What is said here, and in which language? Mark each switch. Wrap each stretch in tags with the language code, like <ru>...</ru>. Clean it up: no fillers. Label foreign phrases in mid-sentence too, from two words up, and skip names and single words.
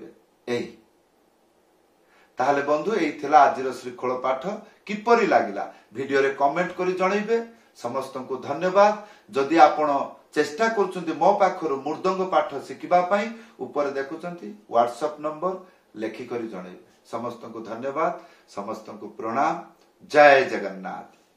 <or>ଏଇ ତାହେଲେ ବନ୍ଧୁ ଏଇ ଥିଲା ଆଜିର ଶ୍ରୀଖୋଳ ପାଠ। କିପରି ଲାଗିଲା ଭିଡିଓ ରେ କମେଣ୍ଟ କରି ଜଣାଇବେ। ସମସ୍ତଙ୍କୁ ଧନ୍ୟବାଦ। ଯଦି ଆପଣ ଚେଷ୍ଟା କରୁଛନ୍ତି ମୋ ପାଖରୁ ମୃଦଙ୍ଗ ପାଠ ଶିଖିବା ପାଇଁ, ଉପର ଦେଖୁଛନ୍ତି ହ୍ୱାଟସଆପ ନମ୍ବର ଲେଖି କରି ଜଣାଇବେ। ସମସ୍ତଙ୍କୁ ଧନ୍ୟବାଦ, ସମସ୍ତଙ୍କୁ ପ୍ରଣାମ। ଜୟ ଜଗନ୍ନାଥ।</or>